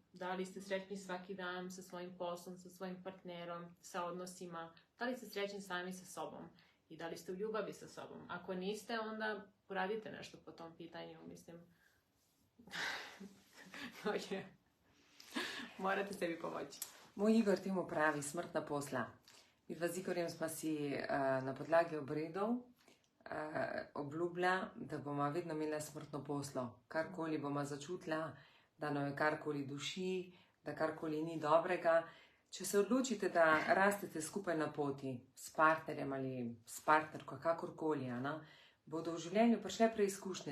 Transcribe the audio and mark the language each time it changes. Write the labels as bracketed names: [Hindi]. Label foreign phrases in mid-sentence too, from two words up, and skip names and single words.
[Serbian] Da li ste srećni svaki dan sa svojim poslom, sa svojim partnerom, sa odnosima, da li ste srećni sami sa sobom i da li ste u ljubavi sa sobom. Ako niste, onda uradite nešto po tom pitanju, mislim. Morate sebi pomoći. [Slovenian] Moj Igor temu pravi smrtna posla. Midva z Igorjem smo si na podlagi obredov obljubila, da bomo vedno imela smrtno poslo. Karkoli bomo začutila, da nam je karkoli duši, da karkoli ni dobrega. Če se odločite, da rastete skupaj na poti s partnerjem ali s partnerko, kakorkoli, bodo v življenju prišle preizkušnje.